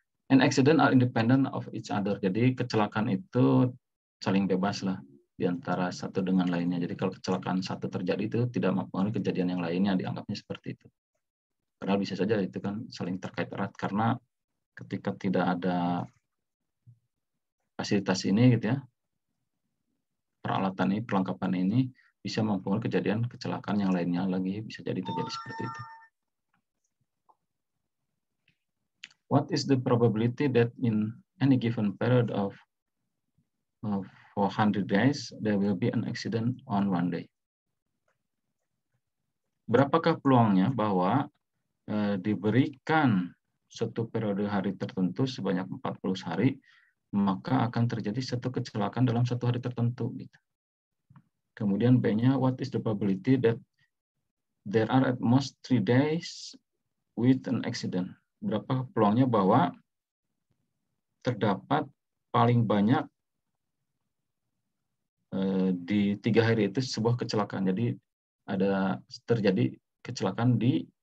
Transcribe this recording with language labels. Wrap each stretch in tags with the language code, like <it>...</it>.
<en>And accident are independent of each other.</en> <id>Jadi kecelakaan itu saling bebas lah di antara satu dengan lainnya. Jadi kalau kecelakaan satu terjadi itu tidak mempengaruhi kejadian yang lainnya, dianggapnya seperti itu. Padahal bisa saja itu kan saling terkait erat karena ketika tidak ada fasilitas ini gitu ya, peralatan ini, perlengkapan ini bisa mempengaruhi kejadian kecelakaan yang lainnya lagi, bisa jadi terjadi seperti itu.</id> <en>What is the probability that in any given period of 400 days there will be an accident on one day?</en> <id>Berapakah peluangnya bahwa diberikan satu periode hari tertentu sebanyak 40 hari, maka akan terjadi satu kecelakaan dalam satu hari tertentu. Gitu. Kemudian B-nya,</id> <en>what is the probability that there are at most 3 days with an accident?</en> <id>Berapa peluangnya bahwa terdapat paling banyak di 3 hari itu sebuah kecelakaan. Jadi ada terjadi kecelakaan di</id>